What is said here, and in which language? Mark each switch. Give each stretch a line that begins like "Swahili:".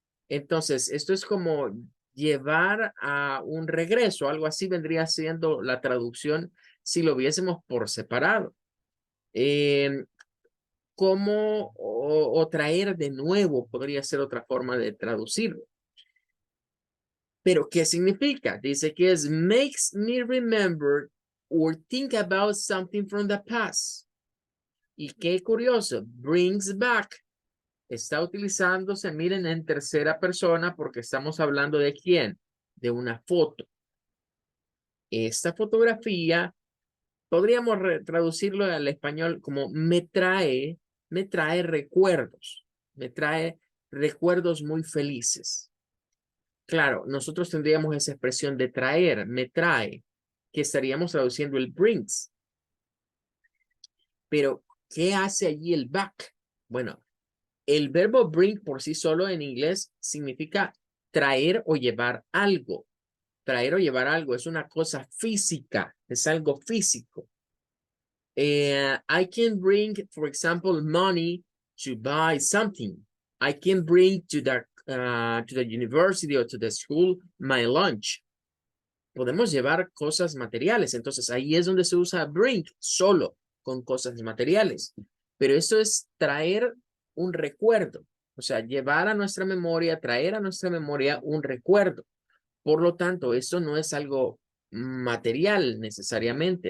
Spanish: Entonces, esto es como llevar a un regreso, algo así vendría siendo la traducción si lo viésemos por separado. Como o traer de nuevo podría ser otra forma de traducirlo. Pero, ¿qué significa? Dice que es
English: makes me remember or think about something from the past.
Spanish: Y qué curioso, brings back está utilizándose, miren, en tercera persona porque estamos hablando de quién, de una foto. Esta fotografía podríamos traducirlo al español como me trae recuerdos, me trae recuerdos muy felices. Claro, nosotros tendríamos esa expresión de traer, me trae, que estaríamos traduciendo el brings. Pero, ¿qué hace allí el back? Bueno, el verbo bring por sí solo en inglés significa traer o llevar algo. Traer o llevar algo es una cosa física, es algo físico.
English: I can bring, for example, money to buy something. I can bring to the university or to the school my lunch.
Spanish: Podemos llevar cosas materiales. Entonces, ahí es donde se usa bring, solo con cosas materiales. Pero eso es traer un recuerdo. O sea, llevar a nuestra memoria, traer a nuestra memoria un recuerdo. Por lo tanto, esto no es algo material necesariamente.